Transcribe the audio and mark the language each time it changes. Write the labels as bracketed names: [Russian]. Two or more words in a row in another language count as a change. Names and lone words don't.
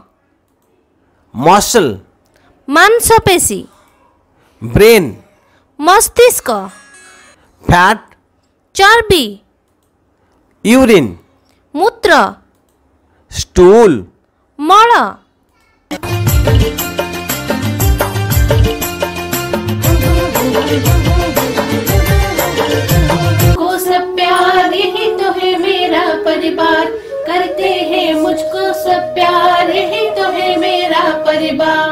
[Odia] ମସଲ୍, ମାଂସପେଶୀ, ବ୍ରେନ୍, ମସ୍ତିଷ୍କ, ଫ୍ୟାଟ୍, ଚର୍ବି, ୟୁରିନ୍, ମୂତ୍ର, ଷ୍ଟୁଲ୍, ମଳ। [Hindi] को सब प्यार ही तो है मेरा परिवार, करते हैं मुझको सब प्यार ही तो है मेरा परिवार।